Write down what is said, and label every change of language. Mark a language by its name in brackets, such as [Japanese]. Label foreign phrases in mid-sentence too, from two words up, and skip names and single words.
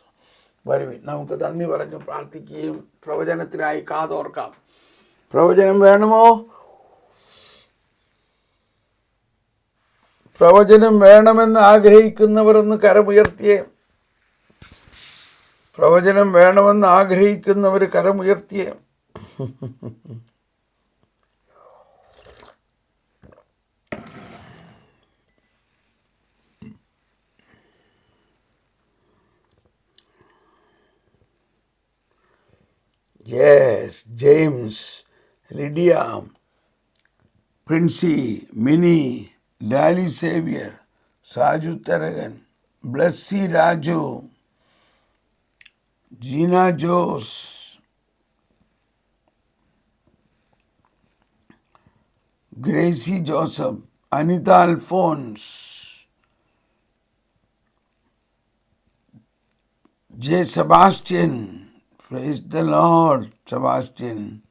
[Malayalam] വരുവിൻ, നമുക്ക് നന്ദി പറഞ്ഞു പ്രാർത്ഥിക്കുകയും പ്രവചനത്തിനായി കാതോർക്കാം. പ്രവചനം വേണമോ? പ്രവചനം വേണമെന്ന് ആഗ്രഹിക്കുന്നവർ ഒന്ന് കരമുയർത്തിയേ. പ്രവചനം വേണമെന്ന് ആഗ്രഹിക്കുന്നവർ കരമുയർത്തിയേ. [English] Yes, James, Lydia, Princey, Minnie, Lali Xavier, Saju Taragan, Blessy Raju, Gina Jose, Gracie Joseph, Anita Alphonse, J. Sebastian. Praise the Lord, Sebastian.